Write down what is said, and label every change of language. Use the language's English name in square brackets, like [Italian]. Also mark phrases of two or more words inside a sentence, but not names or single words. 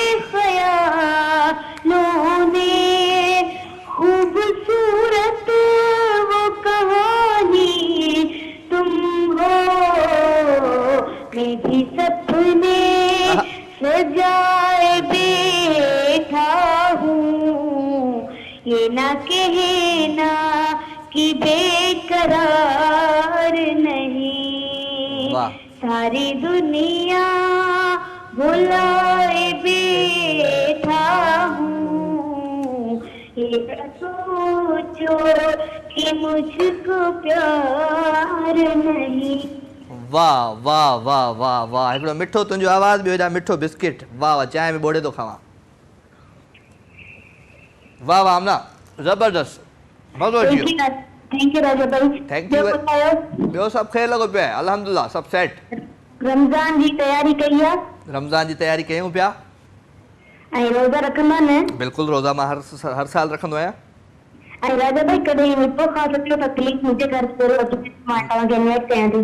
[Hindi] ख्यालों ने खूबसूरत वो कहानी तुम हो मैं भी सपने सजाए बैठा हूँ ये ना कहना कि बेकरार नहीं वाह सारी दुनिया भुलाए बैठा हूँ ये ना सोचो कि मुझको प्यार नहीं [Sindhi] वाह वाह वाह वाह वाह हिकिड़ो मिठो तुंहिंजो आवाज़ ॿियो हेॾा मिठो बिस्किट वाह वाह चांहि में ॿोड़े थो खावां वाह वाह आमना ज़बरदस्त मज़ो अची वियो [English] thank you [Sindhi] राजा भाई [English] thank you [Sindhi] ॿियो सभु ख़ैर लॻो पियो आहे अल्हम्दुलिल्लाह सभु सेट रमज़ान जी तयारी कई आहे रमज़ान जी तयारी कयूं पिया ऐं रोज़ा रखंदा न बिल्कुलु रोज़ा मां हर साल रखंदो आहियां ऐं राजा भाई कॾहिं मिठो ख़ासि अचो त प्लीज़ मुंहिंजे घर ज़रूरु अचो मां तव्हांखे इनवाइट कयां थी